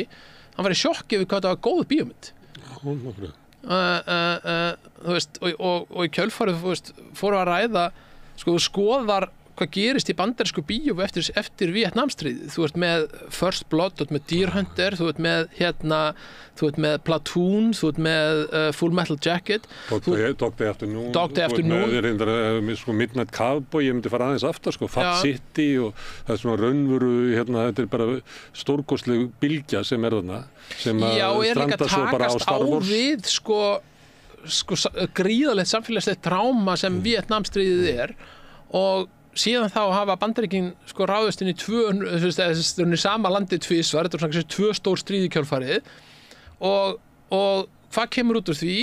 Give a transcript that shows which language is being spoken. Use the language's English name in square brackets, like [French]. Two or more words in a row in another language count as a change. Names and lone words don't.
[Icelandic] Hann var í sjokki við hvað það var góð bíómynd. Þú veist, og í kjölfarið fóru að ræða, sko, þú skoðar hvað gerist í bandarísku bíói eftir Víetnamstríðið. Þú ert með First Blood, þú ert með Deer Hunter, þú ert með Platoon, þú ert með Full Metal Jacket, Dog Day Afternoon, Dog Day Afternoon, þú ert með sko Midnight Cowboy, ég myndi fara aðeins aftar sko, Fat City og það er svona raunveru þetta bara stórkostleg bylgja sem þarna, sem að stranda svo bara á Star Wars. Já, er líka takast á við sko gríðalegt samfélagslegt tráma sem Víetnamstríðið og síðan þá hafa Bandaríkin sko ráðist inn í sama landi tvisvar, þetta er svona 2 stór stríð í kjölfarið og hvað kemur út úr því?